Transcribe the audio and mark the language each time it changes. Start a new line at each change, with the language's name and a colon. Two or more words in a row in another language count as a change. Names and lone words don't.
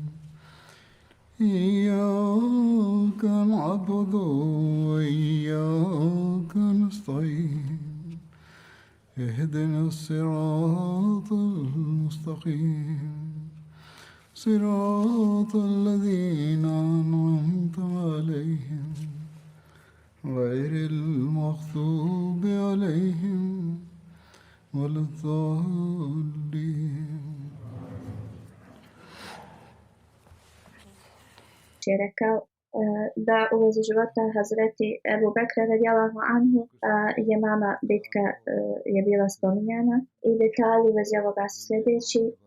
Arabic: إياك نعبد وإياك نستعين اهدنا الصراط المستقيم صراط الذين أنعمت عليهم غير المغضوب عليهم ولا الضالين.
Bosnian: Je rekao da u vezi života Hazreti Ebu Bekra
Arabic: رضي الله عنه
Bosnian: je mama bitka je bila spominjana i detalji u vezi ovoga su sljedeći.